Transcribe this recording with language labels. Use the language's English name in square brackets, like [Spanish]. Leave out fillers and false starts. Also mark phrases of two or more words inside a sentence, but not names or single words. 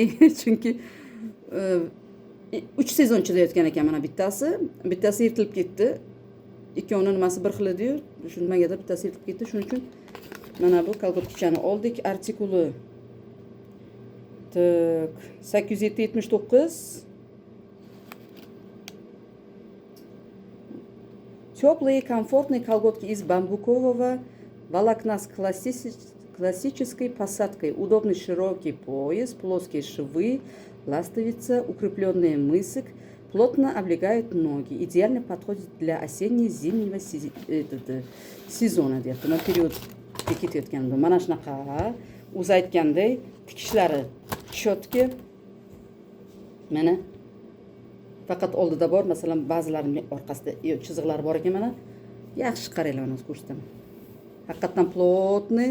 [Uzbek] Chunki 3 sezon chidayotgan ekan mana bittasi. Bittasi yirtilib ketdi. Ikkovini nimasi bir xil edi-yu, shu nimagadir bittasi yirtilib ketdi. Shuning uchun mana bu kolgotkichani oldik. Artikuli 8779. [Russian] Теплые, комфортные колготки из бамбукового волокна с классической посадкой. Удобный широкий пояс, плоские швы, ластовица, укрепленный мысок. Плотно облегают ноги. Идеально подходит для осенне-зимнего сезона. [Uzbek] Deyapti. Men period ketayotganda mana shunaqa o'zi aytganday tikishlari chotki. Mana faqat oldida bor, masalan, ba'zilarining orqasida chiziqlari bor ekan mana. Yaxshi qaranglar, mana ko'rsataman. Haqiqatan plotniy.